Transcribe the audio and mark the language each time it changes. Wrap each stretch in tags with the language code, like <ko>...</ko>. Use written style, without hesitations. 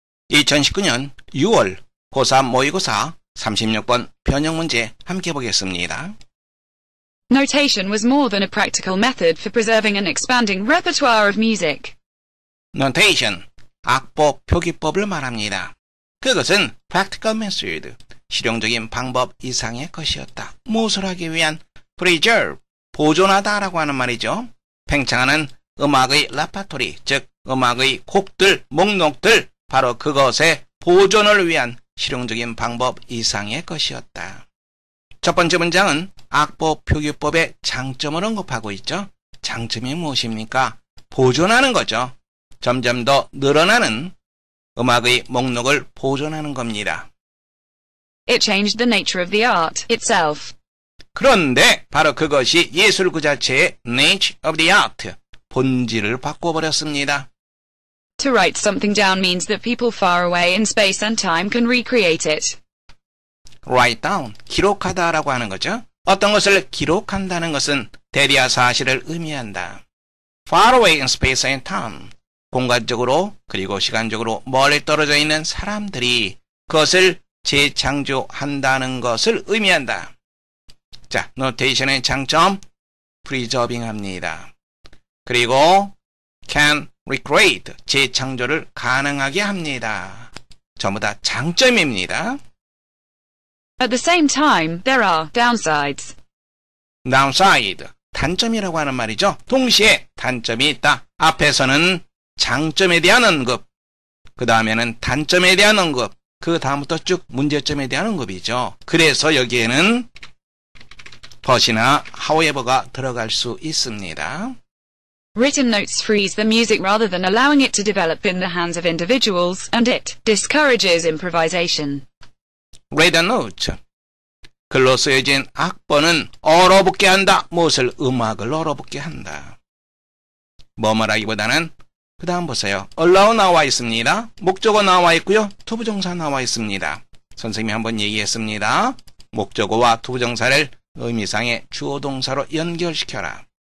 <ko>2019년 6월 고3 모의고사 36번 변형 문제 함께 보겠습니다.</ko> <en>Notation was more than a practical method for preserving and expanding repertoire of music.</en> <ko>Notation, 악보 표기법을 말합니다. 그것은</ko> <en>practical method,</en> <ko>실용적인 방법 이상의 것이었다. 무엇을 하기 위한 preserve, 보존하다라고 하는 말이죠. 팽창하는 음악의 레퍼토리, 즉 음악의 곡들, 목록들, 바로 그것의 보존을 위한 실용적인 방법 이상의 것이었다. 첫 번째 문장은 악보 표기법의 장점을 언급하고 있죠. 장점이 무엇입니까? 보존하는 거죠. 점점 더 늘어나는 음악의 목록을 보존하는 겁니다.</ko> <en>It changed the nature of the art itself.</en> <ko>그런데 바로 그것이 예술 그 자체의</ko> <en>nature of the art,</en> <ko>본질을 바꿔버렸습니다.</ko> <en>To write something down means that people far away in space and time can recreate it. Write down,</en> <ko>기록하다라고 하는 거죠. 어떤 것을 기록한다는 것은 대리아 사실을 의미한다.</ko> <en>Far away in space and time,</en> <ko>공간적으로 그리고 시간적으로 멀리 떨어져 있는 사람들이 그것을 재창조한다는 것을 의미한다. 자, 노테이션의 장점, preserving 합니다. 그리고</ko> <en>can recreate,</en> <ko>재창조를 가능하게 합니다. 전부 다 장점입니다.</ko> <en>At the same time, there are downsides.</en> <ko>downside, 단점이라고 하는 말이죠. 동시에 단점이 있다. 앞에서는 장점에 대한 언급, 그 다음에는 단점에 대한 언급, 그 다음부터 쭉 문제점에 대한 언급이죠. 그래서 여기에는 but이나 however가 들어갈 수 있습니다.</ko> <en>Written notes freeze the music rather than allowing it to develop in the hands of individuals, and it discourages improvisation. Read a note.</en> <ko>글로 쓰여진 악보는 얼어붙게 한다. 무엇을? 음악을 얼어붙게 한다. 뭐 말하기보다는 그 다음 보세요. allow 나와 있습니다. 목적어 나와 있고요. 투부정사 나와 있습니다. 선생님이 한번 얘기했습니다. 목적어와 투부정사를 의미상의 주어 동사로 연결시켜라.</ko>